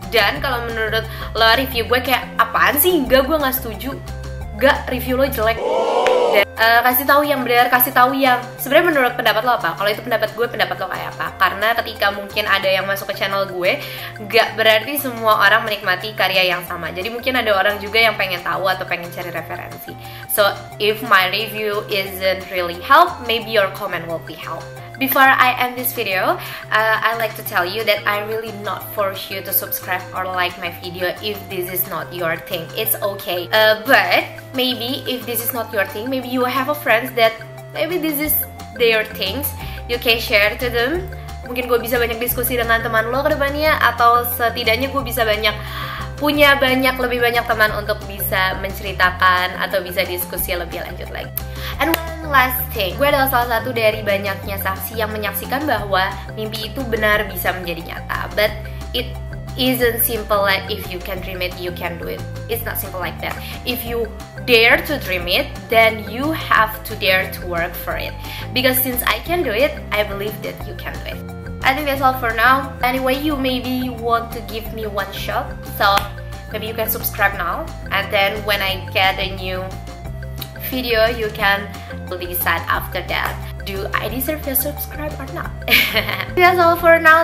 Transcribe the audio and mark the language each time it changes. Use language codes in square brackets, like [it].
[id] Dan kalau menurut lo review gue kayak apaan sih, enggak, gue gak setuju, enggak, review lo jelek. Dan kasih tahu yang benar, kasih tahu yang sebenarnya menurut pendapat lo apa. Kalau itu pendapat gue, pendapat lo kayak apa. Karena ketika mungkin ada yang masuk ke channel gue, gak berarti semua orang menikmati karya yang sama. Jadi mungkin ada orang juga yang pengen tahu atau pengen cari referensi. [en] So if my review isn't really help, maybe your comment will be help. Before I end this video, I like to tell you that I really not force you to subscribe or like my video if this is not your thing. It's okay. But maybe if this is not your thing, maybe you have a friends that maybe this is their things. You can share to them. [id] Mungkin gue bisa banyak diskusi dengan teman lo ke depannya, atau setidaknya gue bisa lebih banyak teman untuk bisa menceritakan atau bisa diskusi lebih lanjut lagi. [en] And one last thing, [id] gue adalah salah satu dari banyaknya saksi yang menyaksikan bahwa mimpi itu benar bisa menjadi nyata. [en] But it isn't simple like if you can dream it, you can do it. It's not simple like that. If you dare to dream it, then you have to dare to work for it. Because since I can do it, I believe that you can do it. I think that's all for now. Anyway, you maybe want to give me one shot, so maybe you can subscribe now, and then when I get a new video, you can decide after that, do I deserve to subscribe or not? That's all for now.